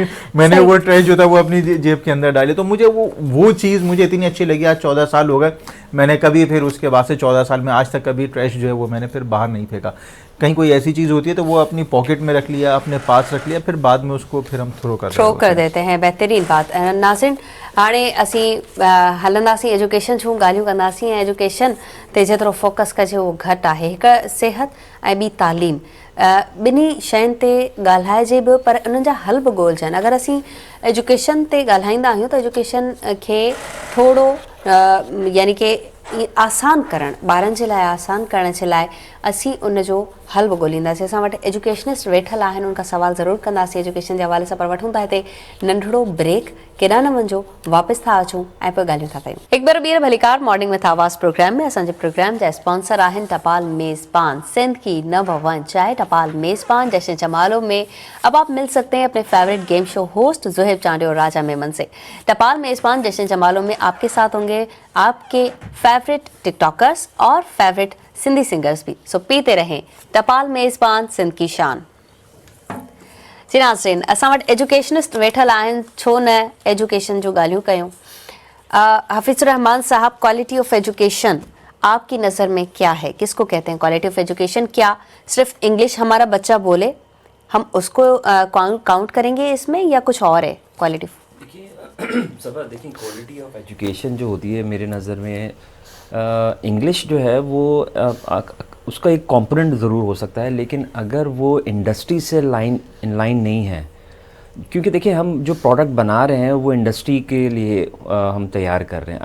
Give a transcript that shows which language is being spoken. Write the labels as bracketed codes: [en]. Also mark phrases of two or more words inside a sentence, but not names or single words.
[ur] میں نے وہ ٹریش جو تھا وہ اپنی جیب کے اندر ڈالی، تو مجھے وہ چیز مجھے اتنی اچھی لگی. آج 14 سال ہو گئے، میں نے کبھی پھر اس کے بعد سے 14 سال میں آج تک کبھی ٹریش جو ہے وہ میں نے پھر باہر نہیں پھینکا. کہیں کوئی ایسی چیز ہوتی ہے تو وہ اپنی پاکٹ میں رکھ لیا، اپنے پاس رکھ لیا، پھر بعد میں اس کو پھر ہم تھرو کر دیتے ہیں۔ بہترین بات. [sd] नाज़रीन, हाणे असी हलंदासीं एजुकेशन छूं, ॻाल्हियूं कंदासीं। एजुकेशन ते जेतिरो फोकस कजे उहो घटि आहे। हिकु सिहत ऐं ॿी तालीम। ॿिन्ही शयुनि ते ॻाल्हाइजे बि पर उन्हनि जा हल बि ॻोल्हजनि। अगरि असीं एजुकेशन ते ॻाल्हाईंदा आहियूं त एजुकेशन खे थोरो यानी कि आसान करणु, ॿारनि जे लाइ आसान करण जे लाइ असीं उनजो हल बि ॻोल्हींदासीं। असां वटि एजुकेशनिस्ट वेठल आहिनि, उनखां सवाल ज़रूरु कंदासीं एजुकेशन जे हवाले सां, पर वठूं था हिते नंढिड़ो ब्रेक। केॾा न वञो, वापसि था अचूं ऐं पोइ ॻाल्हियूं था कयूं। हिकु बार ॿीहर भलीकार मॉर्निंग विथ आवाज़ प्रोग्राम में। असांजे प्रोग्राम जा स्पॉन्सर आहिनि टपाल मेज़बान, [ur] سندھ کی نمبر 1 چائے ٹپال میزبان جشن جمالوں میں. اب آپ مل سکتے ہیں اپنے [en] favourite game show host [ur] ذوہیب چانڈے اور راجہ میمن سے. ٹپال میزبان جشن جمالوں میں آپ کے ساتھ ہوں گے آپ کے [en] favourite TikTokers [ur] اور [en] favourite Sindhi singers [ur] بھی. سو پیتے رہیں ٹپال میزبان، سندھ کی شان. [sd] जी नाज़रीन, असां वटि एजुकेशनिस्ट वेठल आहिनि, छो न एजुकेशन जो ॻाल्हियूं कयूं। [ur] حفیظ الرحمان صاحب, [en] quality of education [ur] آپ کی نظر میں کیا ہے، کس کو کہتے ہیں [en] quality of education? [ur] کیا صرف انگلش ہمارا بچہ بولے ہم اس کو کاؤنٹ کریں گے اس میں، یا کچھ اور ہے کوالٹی? دیکھیے [en] quality of education [ur] جو ہوتی ہے میرے نظر میں انگلش جو ہے وہ اس کا ایک کمپوننٹ ضرور ہو سکتا ہے، لیکن اگر وہ انڈسٹری سے [en] in line [ur] نہیں ہے، کیونکہ دیکھیے ہم جو پروڈکٹ بنا رہے ہیں وہ انڈسٹری کے لیے ہم تیار کر رہے ہیں.